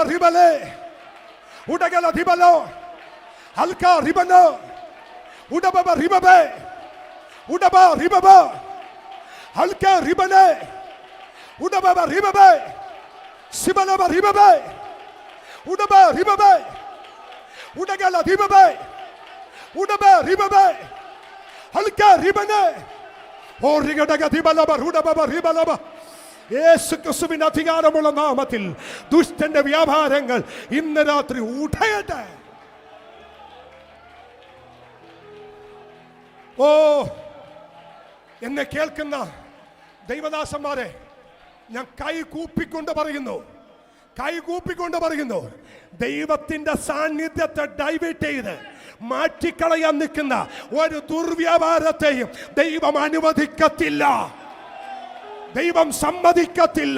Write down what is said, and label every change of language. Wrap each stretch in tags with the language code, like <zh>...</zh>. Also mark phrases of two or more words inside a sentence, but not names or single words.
<ml>ribale, udagala dibalo, halka ribano, udababa ribabe, udaba ribaba, halka ribane, udababa ribabe, sibalaba ribabe, udaba ribabe, udagala dibabe, udaba ribabe, halka ribane, origadaga dibalaba, udababa ribalaba. യേശുക്രിസ്തുവിന്റെ അധികാരമുള്ള നാമത്തിൽ ദുഷ്ടന്റെ വ്യാപാരങ്ങൾ ഇന്ന് രാത്രി ഉടയട്ടെ. ഓ എന്നെ കേൾക്കുന്ന ദൈവദാസന്മാരെ, ഞാൻ കൈകൂപ്പിക്കൊണ്ട് പറയുന്നു, ദൈവത്തിന്റെ സാന്നിധ്യത്തെ ഡൈവേർട്ട് ചെയ്ത് മാറ്റിക്കളയാൻ നിൽക്കുന്ന ഒരു ദുർവ്യാപാരത്തെയും ദൈവം അനുവദിക്കത്തില്ല, ദൈവം സമ്മതിക്കത്തില്ല.</ml>